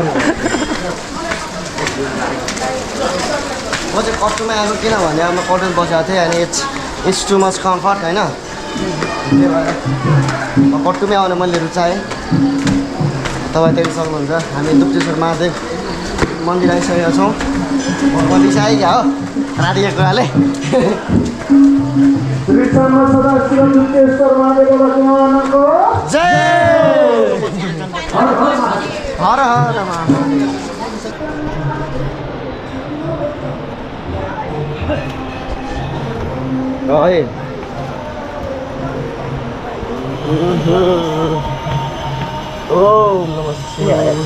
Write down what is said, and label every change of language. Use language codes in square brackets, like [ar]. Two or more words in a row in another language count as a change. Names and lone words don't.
[ne] म चाहिँ कट्टुमै आएको किनभने अब म कटन बसेको थिएँ अनि [en] it's too much comfort [ne] होइन त्यही भएर म कट्टुमै आउन मैले रुचाएँ तपाईँ देख्न सक्नुहुन्छ हामी दुप्तेश्वर महादेव मन्दिर आइसकेका छौँ मन्दिर चाहिँ आइगयो हो राधिका कुराले [sa] जय हर हर महादेव है ओम नमः शिवाय